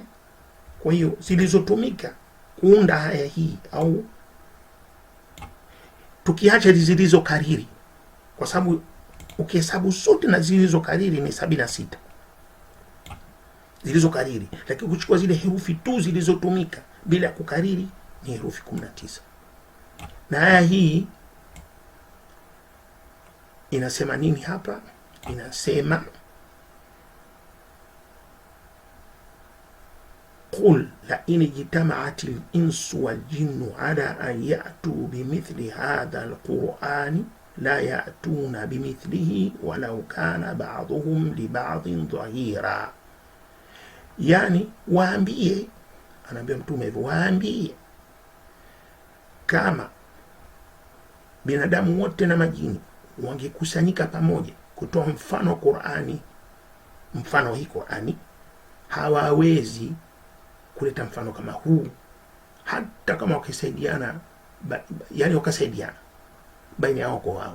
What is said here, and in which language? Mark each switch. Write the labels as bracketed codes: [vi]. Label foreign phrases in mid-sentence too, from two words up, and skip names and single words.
[sw] Kwa hiyo zilizotumika kuunda aya hii, au tukiacha zilizokariri, kwa sababu ukihesabu zote na zilizokariri ni 76 zilizokariri, lakini kuchukua zile herufi tu zilizotumika bila kukariri ni herufi 19. Na aya hii inasema nini hapa? [ar] Inasema قل لئن اجتمعت الإنس والجن على أن يأتوا بمثل هذا القرآن لا يأتون بمثله ولو كان بعضهم لبعض ظهيرا. [sw] Yani waambie, anaambia mtume hivyo, waambie kama binadamu wote na majini wangekusanyika pamoja kutoa mfano Qur'ani, mfano hii Qur'ani, hawawezi kuleta mfano kama huu, hata kama wakisaidiana, yani wakasaidiana baina yao kwa wao.